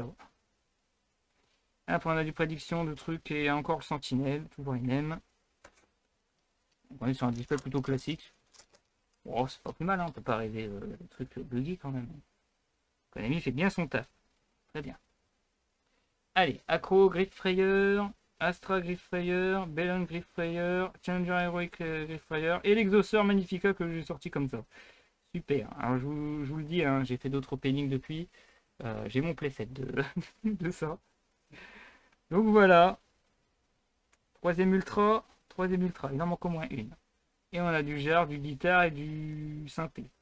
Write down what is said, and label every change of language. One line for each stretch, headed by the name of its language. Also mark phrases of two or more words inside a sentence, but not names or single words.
French: Après on a du prédiction de trucs et encore le sentinelle, toujours une M. On est sur un display plutôt classique. Oh, c'est pas plus mal, hein. On peut pas rêver le truc buggy quand même. Konami fait bien son taf. Très bien. Allez, Accro, Griffrayer, Astra Griffrayer, Bellon Griffrayer, Challenger Heroic Griffrayer et l'Exauceur Magnifica que j'ai sorti comme ça. Super. Alors je vous le dis, hein, j'ai fait d'autres openings depuis. J'ai mon playset de ça. Donc voilà. Troisième ultra. Il en manque au moins une. Et on a du jar, du guitare et du synthé.